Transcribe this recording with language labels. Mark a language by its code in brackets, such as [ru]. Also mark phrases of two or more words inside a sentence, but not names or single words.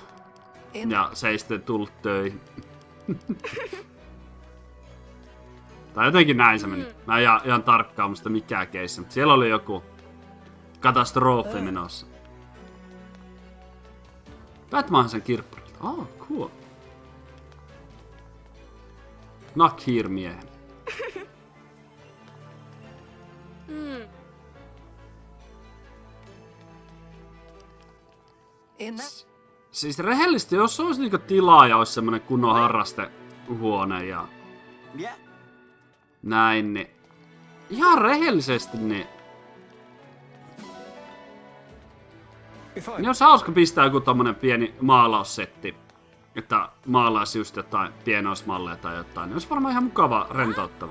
[fi] Ja se ei sitten tullut töihin. Tai jotenkin näin se meni. Mä en ihan tarkkaan muista mikään keissi, mutta siellä oli joku katastrofi menossa. Batman sen kirpparilta. [en] Cool. Knock here, [fi] miehen. Siis rehellisesti, jos olisi niinku tilaa ja olisi semmonen kunnon harrastehuone ja näin, niin ihan rehellisesti niin olisi hauska pistää joku tommonen pieni maalaussetti, että maalaisi just jotain pienoismalleja tai jotain, niin olisi varmaan ihan mukava, rentouttava.